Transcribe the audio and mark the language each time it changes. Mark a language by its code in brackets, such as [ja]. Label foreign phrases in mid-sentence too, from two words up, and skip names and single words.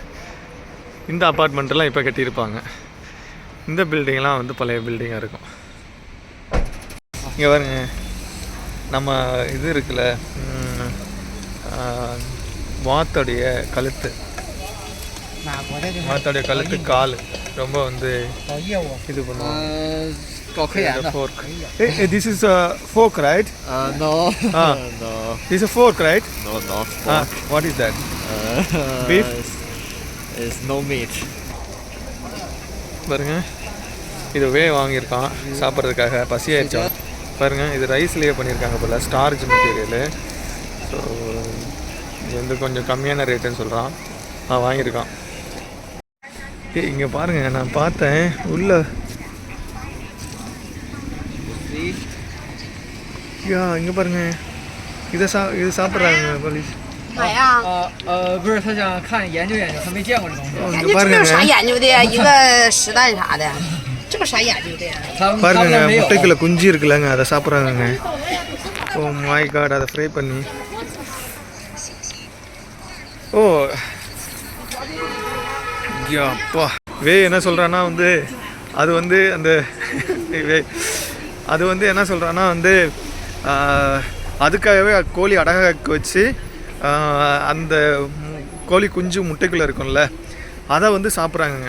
[ta] இந்த அப்பார்ட்மெண்ட்டெல்லாம் இப்போ கட்டியிருப்பாங்க. இந்த பில்டிங்லாம் பழைய பில்டிங்காக இருக்கும். இங்கே பாருங்க, நம்ம இது இருக்குல்ல, வாத்தோடைய கழுத்து, கால் ரொம்ப இது பண்ணுவோம். [en] Fork. This is a fork, right? No. No. This is a fork, right? No, not fork. What is that? Beef? It's no meat. [ta] பாருங்க, இது வாங்கியிருக்கான் சாப்பிட்றதுக்காக, பசியாயிடுச்சா பாருங்கள். இது ரைஸ்லேயே பண்ணியிருக்காங்க போல், [en] starch material. [ta] ஸோ இது கொஞ்சம் கம்மியான ரேட்டுன்னு சொல்கிறான். வாங்கியிருக்கான். இங்கே பாருங்கள், நான் பார்த்தேன் உள்ள இங்கே பாருங்கள், இது சாப்பிட்றாங்க போலீஸ். [zh] 不是，他想看研究研究，他没见过这东西。这个有啥研究的？一个实弹啥的，这个啥研究的？ [ta] பாருங்க, முட்டைக்குள்ள குஞ்சு இருக்குல்லங்க, அதை சாப்பிட்றாங்கங்க. [en] oh my god, [ta] அதை ஃப்ரை பண்ணி. ஓ அப்பா. என்ன சொல்கிறான்னா அது அந்த அது என்ன சொல்கிறான்னா அதுக்காகவே கோழி அடகாக்க வச்சு அந்த கோழி குஞ்சு முட்டைக்குள்ளே இருக்கும்ல, அதை சாப்பிட்றாங்கங்க.